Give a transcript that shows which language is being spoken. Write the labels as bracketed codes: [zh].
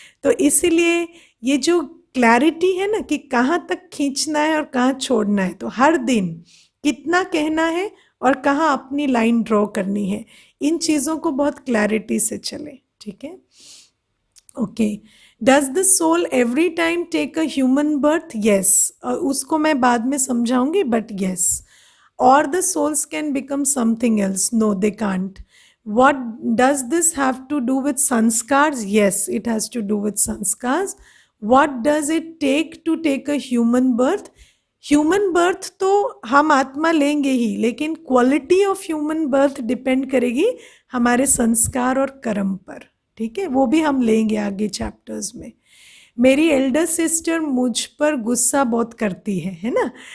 [hi] तो इसीलिए ये जो क्लैरिटी है ना कि कहाँ तक खींचना है और कहाँ छोड़ना है, तो हर दिन कितना कहना है और कहाँ अपनी लाइन ड्रॉ करनी है, इन चीज़ों को बहुत क्लैरिटी से चले। ठीक है, [en] Okay. Does the soul every time take a human birth? [hi] Yes, उसको मैं बाद में समझाऊंगी, बट यस। [en] और the souls can become something else? No, they can't. What does this have to do with sanskars? Yes, it has to do with sanskars. What does it take to take a human birth? [hi] Human birth तो हम आत्मा लेंगे ही, लेकिन [en] quality of human birth [hi] depend करेगी हमारे संस्कार और कर्म पर, ठीक है? वो भी हम लेंगे आगे चैप्टर्स में। मेरी एल्डर सिस्टर मुझ पर गुस्सा बहुत करती है ना?